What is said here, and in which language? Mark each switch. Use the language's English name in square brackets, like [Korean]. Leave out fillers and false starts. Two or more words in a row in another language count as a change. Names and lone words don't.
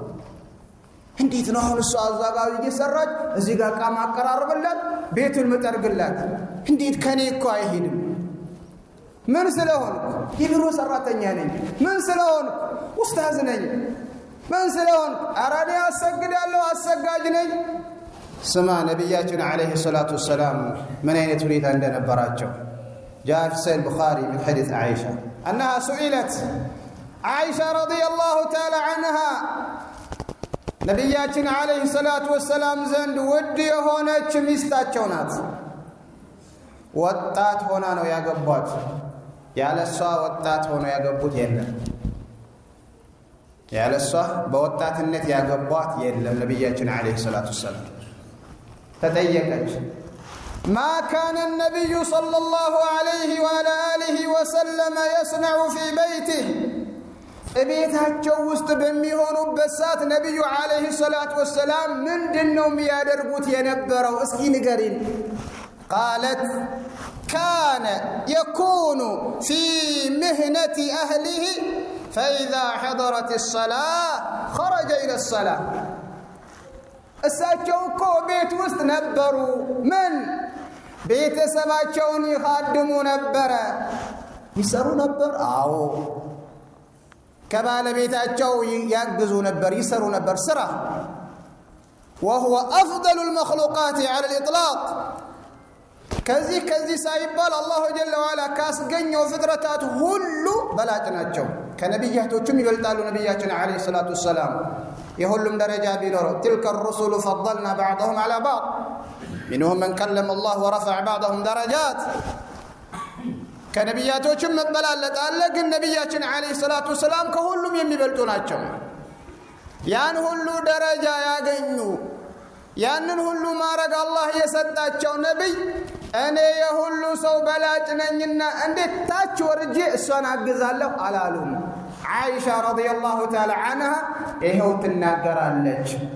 [Amharic] እንዴት ነው አሁን እሷ ዛጋ እየሰራች እዚህ ጋር ቃማ አቀራርብላት ቤቱን መጠርግላት እንዴት ከኔ እኮ አይሄድም ምን ስለሆንኩ የቢሮ ሰራተኛ ነኝ ምን ስለሆንኩ ኡስታዝ ነኝ ምን ስለሆንኩ አራዲ አሰግዳለሁ አሰጋጅ ነኝ ስማ ነብያችን [Arabic] عليه الصلاة والسلام [Amharic] ምን አይነት ሁኔታ እንደነበራቸው [Arabic] جاء في صحيح البخاري من حديث عائشة أنها سئلت عائشة رضي الله تعالى عنها [Amharic] ነብያችን [Arabic] عليه الصلاة والسلام [Amharic] ዘንድ ውድ የሆነች ሚስታቸው ናት ወጣት ሆና ነው ያገቧት ያለሷ ወጣት ሆኖ ያገቡት የለም ያለሷ በወጣትነት ያገቧት የለም ነብያችን [Arabic] عليه الصلاة السلام [Amharic] ተጠየቀች [Arabic] ما كان النبي صلى الله عليه وعلى آله وسلم يصنع في بيته [Amharic] ቤታቸው ውስጥ በሚሆኑበት ሰዓት ነብዩ [Arabic] عليه الصلاة والسلام [Amharic] ምንድነው የሚያደርጉት የነበረው እስኪ ንገሪን [Arabic] قالت كان يكون في مهنة أهله فإذا حضرت الصلاة خرج إلى الصلاة [Amharic] እሳቸው እኮ ቤት ውስጥ ነበሩ ምን ቤተሰባቸውን ይኻድሙ ነበር ይሰሩ ነበር አዎ ከባለቤታቸው ያግዙ ነበር ይሰሩ ነበር ስራ [Arabic] وهو أفضل المخلوقات على الإطلاق [Amharic] ከዚህ ሳይባል [Arabic] الله جل وعلا [Amharic] ካስገኘው ፍጥረታት ሁሉ በላጭ ናቸው ከነብያቶችም ይበልጣሉ ነብያችን [Arabic] عليه الصلاة السلام [Amharic] የሁሉም ደረጃ ቢኖረው [Arabic] تلك الرسل فضلنا بعضهم على بعض منهم من كلم الله ورفع بعضهم درجات [Amharic] ከነብያቶችም መበላለጥ አለ ግን ነብያችን [Arabic] عليه الصلاة السلام [Amharic] ከሁሉም የሚበልጡ ናቸው ያን ሁሉ ደረጃ ያገኙ ያንን ሁሉ ማረግ አላህ የሰጣቸው ነብይ እኔ የሁሉ ሰው በላጭ ነኝና እንዴት ታች ወርጄ እሷን አግዛለሁ አላሉም አይሻ [Arabic] رضي الله تعالى عنها [Amharic] ይሄው ትናገራለች